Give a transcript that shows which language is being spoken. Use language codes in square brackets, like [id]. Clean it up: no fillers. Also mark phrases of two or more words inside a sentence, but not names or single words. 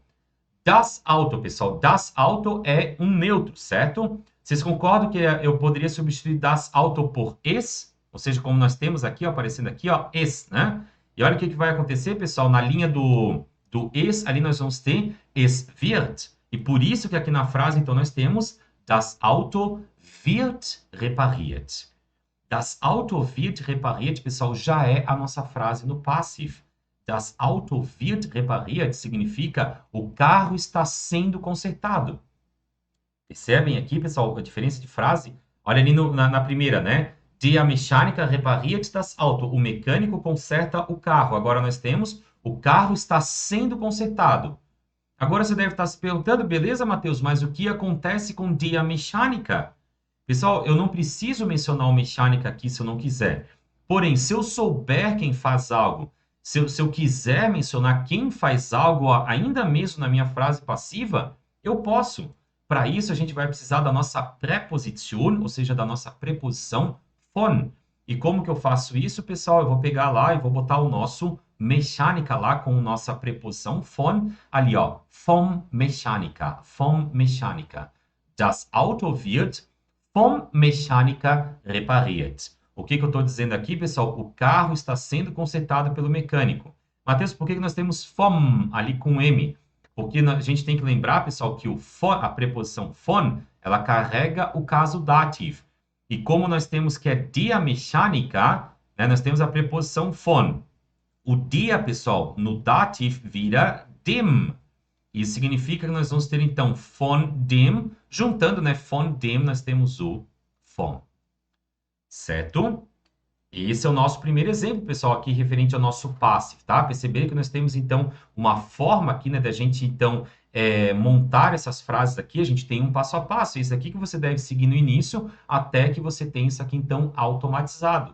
[de] Das Auto, pessoal. Das Auto [pt] é um neutro, certo? Vocês concordam que eu poderia substituir [de] das Auto [pt] por es? Ou seja, como nós temos aqui, ó, aparecendo aqui, ó, es, né? E olha o que vai acontecer, pessoal. Na linha do es, ali nós vamos ter [de] es wird. [pt] E por isso que aqui na frase, então, nós temos [de] das Auto wird repariert. Das Auto wird repariert, [pt] pessoal, já é a nossa frase no Passive. [de] Das Auto wird repariert [pt] significa o carro está sendo consertado. Percebem aqui, pessoal, a diferença de frase? Olha ali na primeira, né? [de] Die Mechaniker repariert das Auto. [pt] O mecânico conserta o carro. Agora nós temos o carro está sendo consertado. Agora você deve estar se perguntando, beleza, Matheus, mas o que acontece com [de] die Mechaniker? [pt] Pessoal, eu não preciso mencionar o mecânica aqui se eu não quiser. Porém, se eu souber quem faz algo, se eu quiser mencionar quem faz algo, ainda mesmo na minha frase passiva, eu posso. Para isso, a gente vai precisar da nossa preposition, ou seja, da nossa preposição von. E como que eu faço isso, pessoal? Eu vou pegar lá e vou botar o nosso mecânica lá com a nossa preposição von. Ali, ó, [de] vom Mechaniker, vom Mechaniker. Das Auto wird vom Mechaniker repariert. [pt] O que eu estou dizendo aqui, pessoal? O carro está sendo consertado pelo mecânico. Matheus, por que nós temos vom ali com M? Porque a gente tem que lembrar, pessoal, que a preposição von, ela carrega o caso dativo. E como nós temos que é [de] die Mechaniker, [pt] né, nós temos a preposição von. O die, pessoal, no dativo vira dem. Isso significa que nós vamos ter, então, [de] von dem, [pt] juntando, né, [de] von dem, [pt] nós temos o von. Certo? Esse é o nosso primeiro exemplo, pessoal, aqui referente ao nosso passive, tá? Perceberam que nós temos, então, uma forma aqui, né, da gente, então, montar essas frases aqui. A gente tem um passo a passo. Isso aqui que você deve seguir no início, até que você tenha isso aqui, então, automatizado.